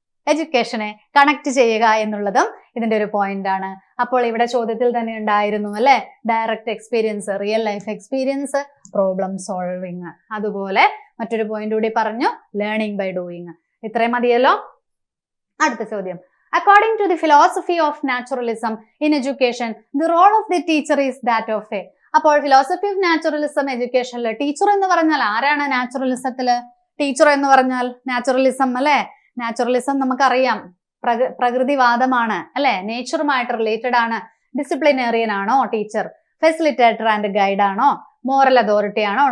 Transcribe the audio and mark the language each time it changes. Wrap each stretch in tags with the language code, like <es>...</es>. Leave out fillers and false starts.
<ml>എഡ്യൂക്കേഷനെ connect ചെയ്യുക എന്നുള്ളതും ഇതിന്റെ ഒരു പോയിന്റ് ആണ്. അപ്പോൾ ഇവിടെ ചോദ്യത്തിൽ തന്നെ ഉണ്ടായിരുന്നു അല്ലെ, direct experience, real life experience, problem solving. അതുപോലെ മറ്റൊരു പോയിന്റ് കൂടി പറഞ്ഞു,</ml> <en>Learning by doing.</en> <ml>ഇത്രയും മതിയല്ലോ. അടുത്ത ചോദ്യം.</ml> <en>According to the philosophy of naturalism in education, the role of the teacher is that of a.</en> <ml>അപ്പോൾ ഫിലോസഫി ഓഫ് നാച്ചുറലിസം എഡ്യൂക്കേഷനിൽ ടീച്ചർ എന്ന് പറഞ്ഞാൽ ആരാണ്? നാച്ചുറലിസത്തില് ടീച്ചർ എന്ന് പറഞ്ഞാൽ നാച്ചുറലിസം അല്ലെ. നാച്ചുറലിസം നമുക്കറിയാം പ്രകൃതിവാദമാണ് അല്ലെ, നേച്ചറുമായിട്ട് റിലേറ്റഡ് ആണ്. ഡിസിപ്ലിനേറിയൻ ആണോ ടീച്ചർ? ഫെസിലിറ്റേറ്റർ ആൻഡ് ഗൈഡ് ആണോ? മോറൽ അതോറിറ്റി ആണോ?</ml>